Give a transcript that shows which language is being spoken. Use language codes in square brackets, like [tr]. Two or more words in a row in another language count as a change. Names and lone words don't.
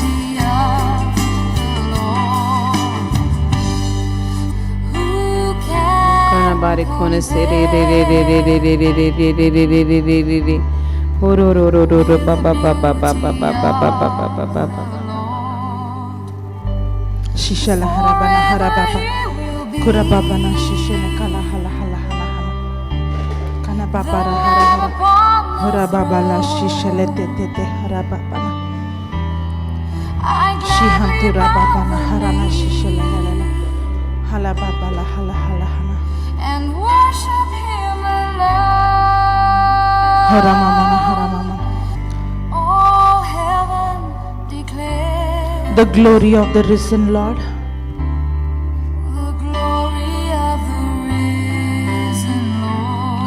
[en] Kana bari kone se re re re re re re re re re re re re re re re re re. Ho ro ro ro ro ro ba ba ba ba ba ba ba ba ba ba ba ba ba. Shisha la harabana harababa. Kurababana shisha la kala hala hala hala hala. Kana babara harabara. Harababala shishele te te te harababana. Shihantura babana harana shishele helele. Halababala hala hala hala. And worship Him alone. Haramamana haramamana. All heaven declares the glory of the risen Lord. The glory of the risen Lord.